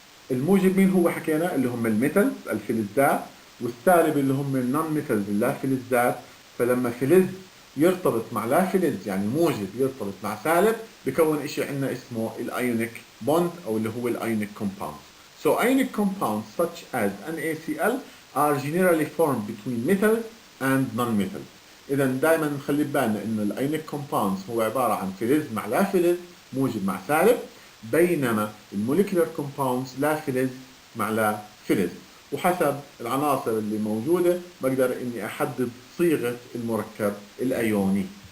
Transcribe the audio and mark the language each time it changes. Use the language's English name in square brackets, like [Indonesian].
[Arabic] الموجب مين هو حكينا؟ اللي هم الميتالز الفلزات، والسالب اللي هم النون ميتالز اللافلزات. فلما فلز يرتبط مع لا فلز يعني موجب يرتبط مع سالب بكون شيء عندنا اسمه الايونيك بوند او اللي هو الايونيك كومباوند. [English] So ionic compounds such as NaCl are generally formed between metals and non-metals. [Arabic] اذا دائما نخلي بالنا انه الايونيك كومباوندز هو عباره عن فلز مع لا فلز موجب مع سالب، بينما الموليكولر كومباوندز لا فلز مع لا فلز. وحسب العناصر اللي موجوده بقدر اني احدد صيغه المركب الايوني.